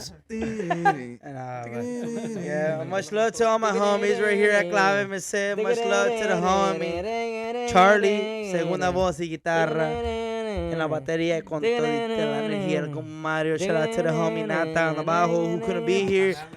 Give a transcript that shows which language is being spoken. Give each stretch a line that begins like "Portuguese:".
English: Yeah, much love to all my homies right here at Clave MC. Much love to the homie Charlie,
Spanish: segunda voz y guitarra. En la batería con toda la energía como Mario.
English: Shout out to the homie Nata on the bajo who couldn't be here.